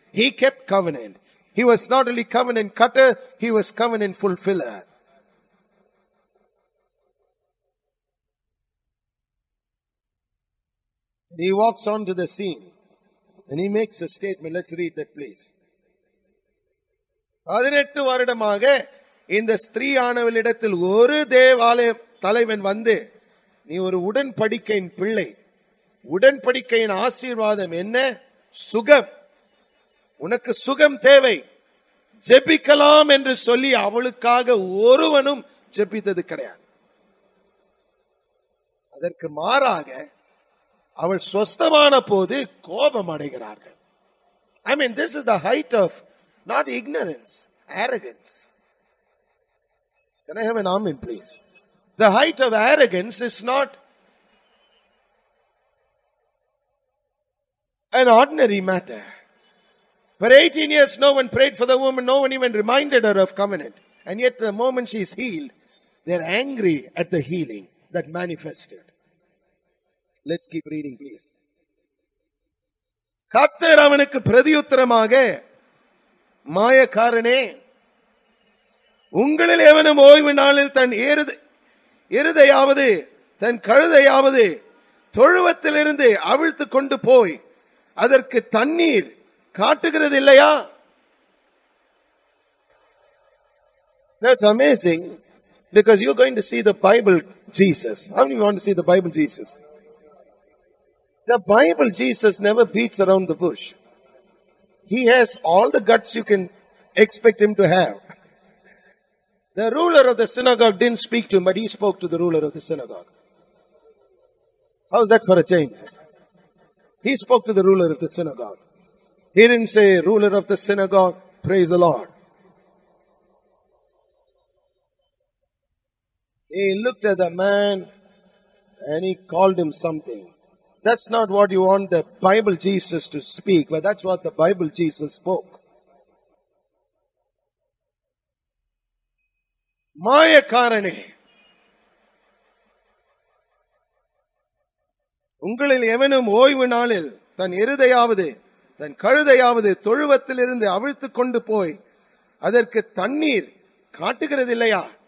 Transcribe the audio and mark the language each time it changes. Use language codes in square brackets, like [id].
[en] He kept covenant. He was not only covenant cutter, he was covenant fulfiller. And he walks onto the scene and he makes a statement. Let's read that, please. [ta] 18 வருடமாக இந்த ஸ்திரீயானவளிடத்தில் ஒரு தேவாலய தலைவன் வந்து, நீ ஒரு உடன்படிக்கையின் பிள்ளை, உடன்படிக்கையின் ஆசீர்வாதம் என்ன? சுகம், உனக்கு சுகம் தேவை, ஜெபிக்கலாம் என்று சொல்லி அவளுக்காக ஒருவனும் ஜெபித்தது கிடையாது. அதற்கு மாறாக அவள் சொஸ்தமான போது கோபம் அடைகிறார்கள். [en] I mean, this is the height of not ignorance, arrogance. Can I have an amen, please? The height of arrogance is not an ordinary matter. For 18 years, no one prayed for the woman. No one even reminded her of covenant. And yet, the moment she is healed, they're angry at the healing that manifested. Let's keep reading, please. [ta] கர்த்தர் அவனுக்கு பிரதியுத்தரமாக, மாயக்காரனே, உங்களில் எவனும் ஓய்வு நாளில் தன் எருதையாவது தன் கழுதையாவது தொழுவத்திலிருந்து அவிழ்த்து கொண்டு போய் அதற்கு தண்ணீர் காட்டுகிறது இல்லையா? [en] That's amazing, because you're going to see the Bible Jesus. How many want to see the Bible Jesus? The Bible Jesus never beats around the bush. He has all the guts you can expect him to have. The ruler of the synagogue didn't speak to him, but he spoke to the ruler of the synagogue. How's that for a change? He spoke to the ruler of the synagogue. He didn't say, ruler of the synagogue, praise the Lord. He looked at the man and he called him something. That's not what you want the Bible Jesus to speak, but that's what the Bible Jesus spoke. [ta] மாயக்காரனே, உங்களில் எவனும் ஓய்வு நாளில் தன் எருதையாவது தன் கழுதையாவது தொழுவத்திலிருந்து அவிழ்த்து கொண்டு போய் அதற்கு தண்ணீர் காட்டுகிறது இல்லையா?